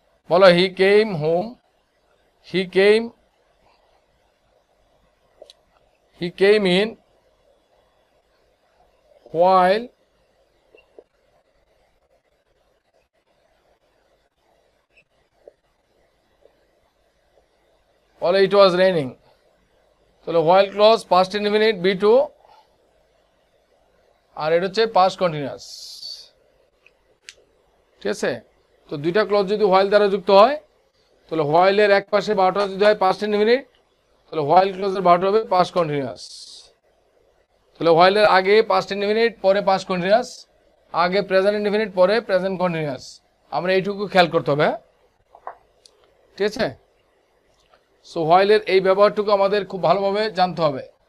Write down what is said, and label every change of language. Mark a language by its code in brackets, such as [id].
[en] বলো he came home, he came in while it was raining. [bn] তাহলে while clause past indefinite B2 আর এটা হচ্ছে past continuous, ঠিক আছে? তো দুইটা ক্লজ যদি while দ্বারা যুক্ত হয়, তাহলে while এর এক পাশে ভার্বটা যদি হয় past indefinite, তাহলে while ক্লজের ভার্বটা হবে past continuous। তাহলে while এর আগে past indefinite, পরে past continuous, আগে present indefinite, পরে present continuous। আমরা এইটুকু খেয়াল করতে হবে, হ্যাঁ? ঠিক আছে? সো while এর এই ব্যবহারটুকু আমাদের খুব ভালোভাবে জানতে হবে।